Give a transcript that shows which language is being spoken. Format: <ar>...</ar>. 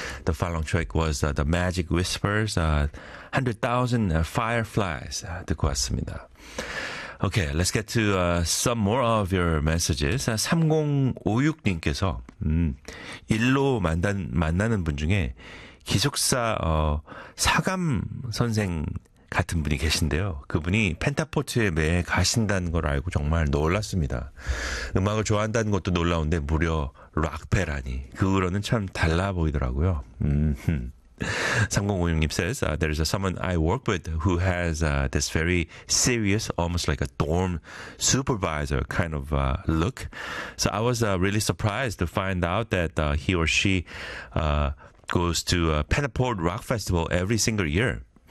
<en>The final track was The Magic Whispers, 100,000 Fireflies.</en> <ko>듣고 왔습니다.</ko> <en>Okay, let's get to some more of your messages.</en> <ko>3056님께서 일로 만나는 분 중에 기숙사 사감 선생 같은 분이 계신데요. 그분이 펜타포트에 매해 가신다는 걸 알고 정말 놀랐습니다. 음악을 좋아한다는 것도 놀라운데 무려 락페라니. 그거는 참 달라 보이더라고요.</ko> <en>3056님 says, there is someone I work with who has this very serious, almost like a dorm supervisor kind of look. So I was really surprised to find out that he or she goes to Penaport Rock Festival every single year.</en>